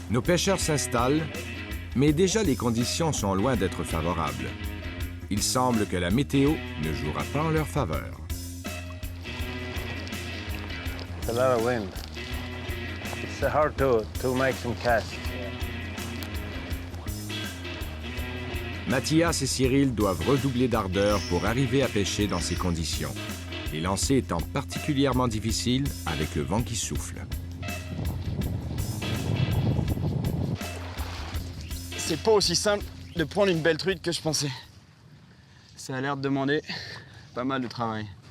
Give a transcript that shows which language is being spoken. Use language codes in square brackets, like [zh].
[fr] Nos pêcheurs s'installent, mais déjà les conditions sont loin d'être favorables. Il semble que la météo ne jouera pas en leur faveur. [en] It's a lot of wind. It's hard to make some casts. [fr] Mathias et Cyril doivent redoubler d'ardeur pour arriver à pêcher dans ces conditions. Les lancers étant particulièrement difficiles avec le vent qui souffle. C'est pas aussi simple de prendre une belle truite que je pensais. Ça a l'air de demander pas mal de travail.